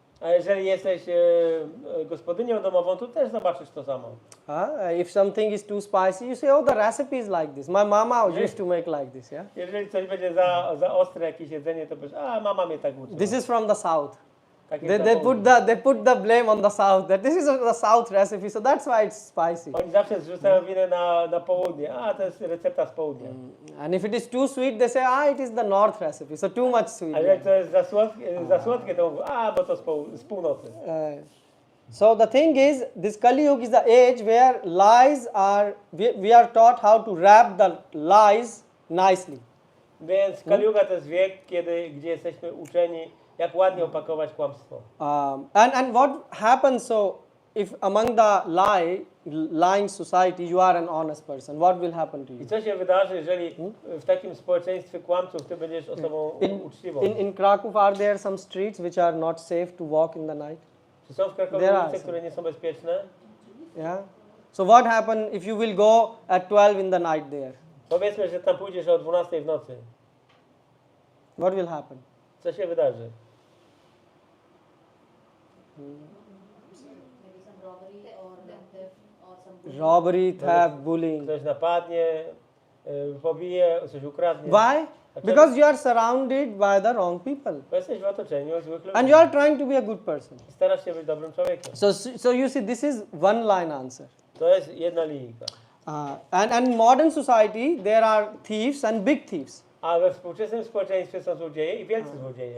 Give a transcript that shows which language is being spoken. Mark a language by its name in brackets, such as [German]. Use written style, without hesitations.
[Polish] A jeżeli jesteś gospodynią domową, to też zobaczysz to samo. [English] If something is too spicy, you say, oh, the recipe is like this. My mama used to make like this, yeah? [Polish] Jeżeli coś będzie za ostre jakieś jedzenie, to powiesz, a mama mnie tak uczyła. [English] This is from the south. [Polish] Tak jest na [English] They [Polish] południu. [English] put the blame on the south, that this is the south recipe, so that's why it's spicy. [Polish] Oni zawsze zrzucają winę na południe. A, to jest recepta z południa. [English] And if it is too sweet, they say, it is the north recipe, so too much sweet. [Polish] Ale jak to jest za słodkie, to mówią, bo to z północy. [English] So the thing is, this Kali Yuga is the age where lies are, we are taught how to wrap the lies nicely. [Polish] Więc Kali Yuga to jest wiek, gdzie jesteśmy uczeni, jak ładnie opakować kłamstwo. [English] And what happens, so if among the lying society you are an honest person, what will happen to you? [Polish] I co się wydarzy, jeżeli w takim społeczeństwie kłamców ty będziesz osobą uczciwą? [English] In Krakow, are there some streets which are not safe to walk in the night? [Polish] Czy są w Krakowie [English] There are [Polish] ulice, [English] some. [Polish] które nie są bezpieczne? [English] Yeah. So what happen if you will go at 12 in the night there? [Polish] Powiedzmy, że tam pójdziesz o 12 w nocy. [English] What will happen? [Polish] Co się wydarzy? [English] Maybe some robbery or theft or some bullying. Robbery, theft, bullying. [Polish] Ktoś napadnie, pobije, coś ukradnie. [English] Why? Because you are surrounded by the wrong people. [Polish] Bo jesteś w otoczeniu złych ludzi. [English] And you are trying to be a good person. [Polish] I starasz się być dobrym człowiekiem. [English] So you see, this is one line answer. [Polish] To jest jedna linijka. [English] And in modern society, there are thieves and big thieves. [Polish] A we współczesnym społeczeństwie są złodzieje i wielcy złodzieje.